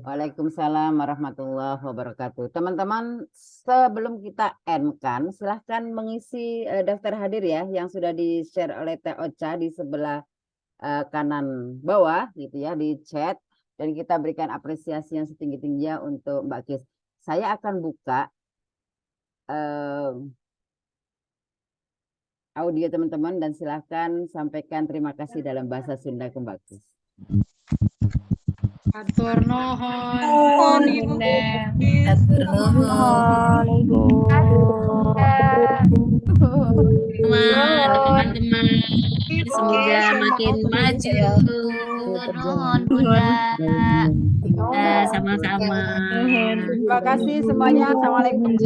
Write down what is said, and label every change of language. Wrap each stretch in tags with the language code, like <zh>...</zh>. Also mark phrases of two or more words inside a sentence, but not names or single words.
<ar>وعليكم السلام ورحمة الله وبركاته.</ar> <id>Teman-teman, sebelum kita end-kan, silahkan mengisi daftar hadir ya yang sudah di-share oleh Teh Ocha di sebelah kanan bawah gitu ya, di chat, dan kita berikan apresiasi yang setinggi-tingginya untuk Mbak Kis. Saya akan buka audio teman-teman dan silahkan sampaikan terima kasih dalam bahasa Sunda ke Mbak Kis.</id> <su>Atur nuhun Ibu. Atur nuhun Ibu.</su> <id>Teman-teman, semoga makin maju.</id> <su>Nuhun Bunda.</su> <id>Sama-sama. Terima kasih semuanya.</id>